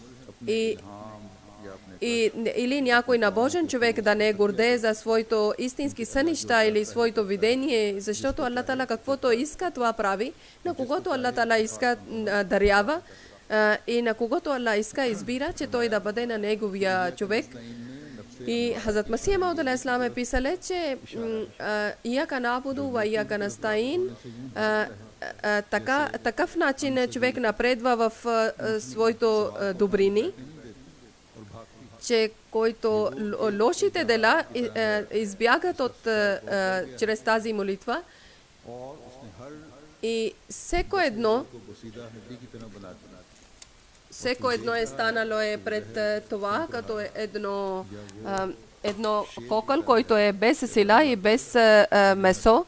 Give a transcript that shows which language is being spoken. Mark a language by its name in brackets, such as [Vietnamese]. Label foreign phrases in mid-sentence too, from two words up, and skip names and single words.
[Bulgarian] или някой набожен човек да не горде за своето истински сънища или своето видение, защото Аллах Таала каквото иска, това прави. На когото Аллах Таала иска дарява и на когото Аллах иска избира, че той да бъде на неговия човек. И Хазрат Масих Мауд алейхиссалам е писале, че [Arabic] إياك نعبد وإياك نستعين, [Bulgarian] такъв начин човек напредва в своето добрини, че който лошите дела избягат чрез тази молитва и всеко едно всеко едно е станало пред това, като едно кокъл, който е без сила и без месо.